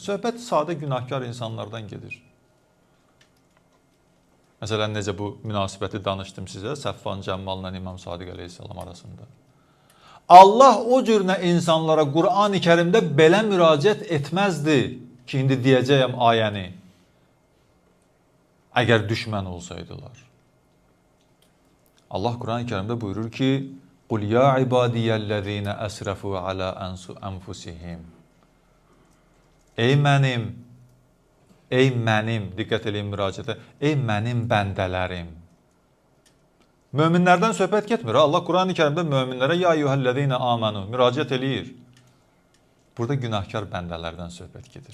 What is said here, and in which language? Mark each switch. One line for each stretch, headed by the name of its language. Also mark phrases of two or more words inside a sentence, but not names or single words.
Azerbaijani: Söhbət sadə günahkar insanlardan gedir. Məsələn, necə bu münasibəti danışdım sizə, Səffan Cəmmalla İmam Sadiq əleyhissalam arasında. Allah o cürünə insanlara Quran-ı Kərimdə belə müraciət etməzdi ki, indi deyəcəyəm ayəni. Əgər düşmən olsaydılar. Allah Quran-ı Kərimdə buyurur ki,
Arabic: قُلْ يَا عِبَادِيَ الَّذ۪ينَ أَسْرَفُوا عَلَى أَنفُسِهِمْ
Azerbaijani: Ey mənim, diqqət edin müraciətə, ey mənim bəndələrim. Möminlərdən söhbət getmir. Allah Quran-ı Kərimdə möminlərə
Arabic: يا أيها الذين آمنوا
Azerbaijani: müraciət eləyir. Burada günahkar bəndələrdən söhbət gedir.